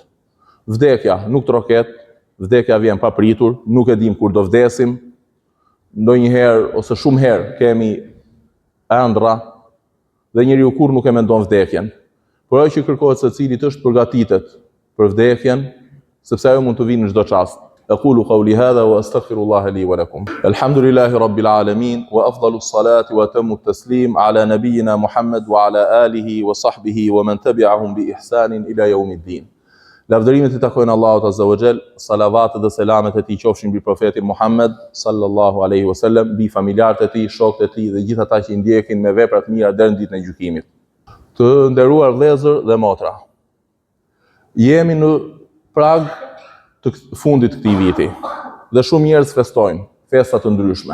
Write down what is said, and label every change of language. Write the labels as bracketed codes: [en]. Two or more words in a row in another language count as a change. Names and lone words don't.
[sq] Vdekja nuk troket, vdekja vjen pa pritur, nuk e dim kur do vdesim. Ndonjëherë ose shumë herë kemi ëndra dhe njeriu kur nuk e mendon vdekjen. Por ajo që kërkohet secilit është përgatitet për vdekjen, sepse ajo mund të vinë në çdo çast. [ar] أقول قولي هذا وأستغفر الله لي ولكم. الحمد لله رب العالمين وأفضل الصلاة وأتم التسليم على نبينا محمد وعلى آله وصحبه ومن تبعهم بإحسان إلى يوم الدين. [sq] Lavdërimet I takojnë Allahut [ar] عز وجل, [sq] salavatet dhe selamet e tij qofshin mbi profetin Muhammed [ar] صلى الله عليه وسلم, [sq] mbi familjarët e tij, shokët e tij dhe gjithë ata që I ndjekin me vepra të mira deri në ditën e gjykimit. Të nderuar vëllezër dhe motra, jemi në prag të fundit të këtij viti dhe shumë njerëz festojnë festa të ndryshme.